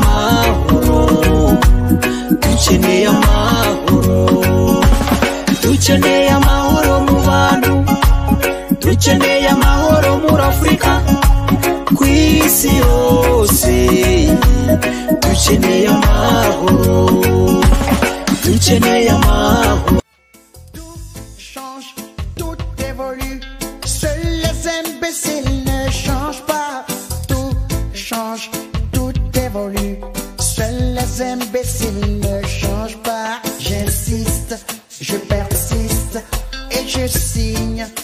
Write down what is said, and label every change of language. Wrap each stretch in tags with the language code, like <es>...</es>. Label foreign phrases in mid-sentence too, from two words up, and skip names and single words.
<rw>amahoro, dukeneye amahoro, dukeneye amahoro mu bantu, dukeneye amahoro muri Afrika, ku isi yose dukeneye amahoro, dukeneye amahoro.</rw> <fr>Seuls les imbéciles ne changent pas. Tout change, tout évolue. Seuls les imbéciles ne changent pas. J'insiste, je persiste et je signe.</fr>